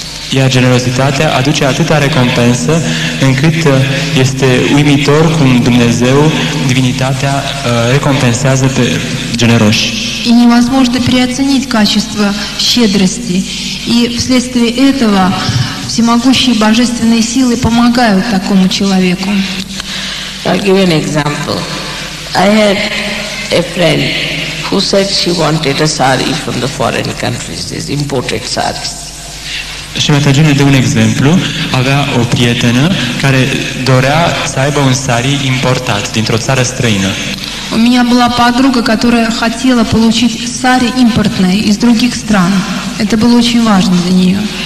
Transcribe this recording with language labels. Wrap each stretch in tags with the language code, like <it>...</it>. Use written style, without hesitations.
<ro>Iar generozitatea aduce atâta recompensă încât este uimitor cum Dumnezeu, divinitatea, recompensează pe generoși.</ro> <ru>И невозможно переоценить качество щедрости. И вследствие этого всемогущие божественные силы помогают такому человеку.</ru> <en>I'll give you an example. I had a friend who said she wanted a sari from the foreign countries, these imported saris.</en> <ro>Și Mataji ne dă un exemplu. Avea o prietenă care dorea să aibă un sari importat dintr-o țară străină.</ro> <ru>У меня была подруга, которая хотела получить сари импортные из других стран. Это было очень важно для нее.</ru>